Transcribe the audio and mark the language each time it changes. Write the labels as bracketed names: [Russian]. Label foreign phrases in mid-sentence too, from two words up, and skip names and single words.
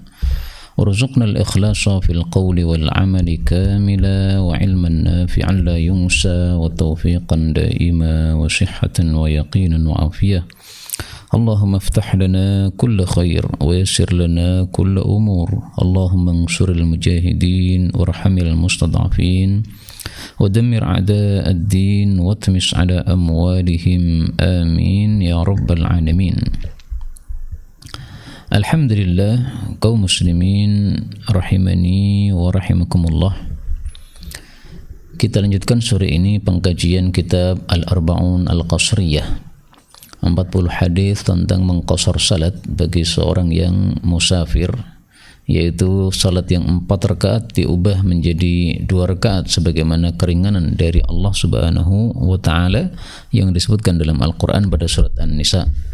[Arabic] وارزقنا الإخلاص في القول والعمل كاملا وعلما نافعا لا ينسى وتوفيقا دائما وصحة ويقينا وعافية. اللهم افتح لنا كل خير ويسر لنا كل أمور. اللهم انصر المجاهدين وارحم المستضعفين ودمر أعداء الدين واطمس على أموالهم آمين يا رب العالمين. [Indonesian] Alhamdulillah, kaum muslimin [Arabic] رحمني ورحمكم الله. [Indonesian] Kita lanjutkan sore ini pengkajian kitab Al-Arba'un Al-Qasriyah, 40 hadis tentang mengqasar salat bagi seorang yang musafir, yaitu salat yang 4 rakaat diubah menjadi 2 rakaat sebagaimana keringanan dari Allah [Arabic] سبحانه وتعالى [Indonesian] yang disebutkan dalam Al-Qur'an pada surat An-Nisa.